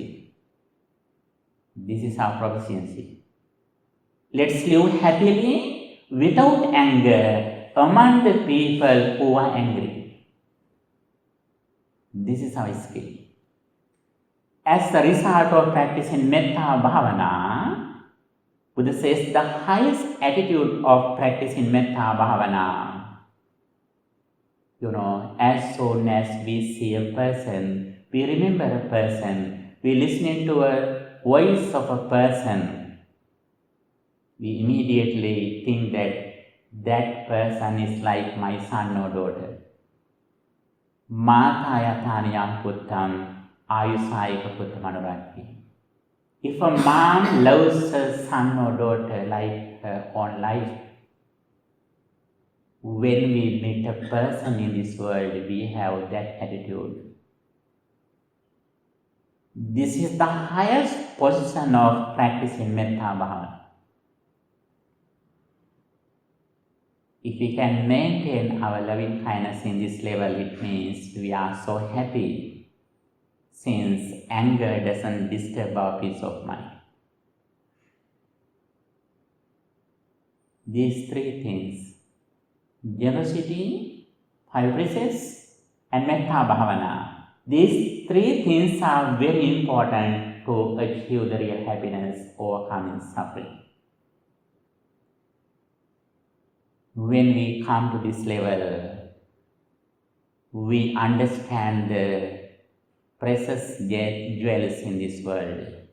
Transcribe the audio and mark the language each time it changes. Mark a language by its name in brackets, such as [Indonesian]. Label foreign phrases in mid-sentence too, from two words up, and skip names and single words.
[English] This is our proficiency. Let's live happily without anger among the people who are angry. This is our skill. As the result of practicing [Pali] metta bhavana, [English] Buddha says the highest attitude of practicing [Pali] metta bhavana, [English] as soon as we see a person, we remember a person, we listen to a voice of a person, we immediately think that that person is like my son or daughter. [Pali] Mātāyatāniyam puttam āyusāyika puttam anurakti. [English] If a mom loves her son or daughter like her own life, when we meet a person in this world, we have that attitude. This is the highest position of practicing [Pali] metta bhavana. [English] If we can maintain our loving kindness in this level, it means we are so happy, since anger doesn't disturb our peace of mind. These 3 things, generosity, 5 precepts, and [Pali] metta bhavana, [English] these 3 things are very important to achieve the real happiness, overcoming suffering. When we come to this level, we understand the precious jewels in this world.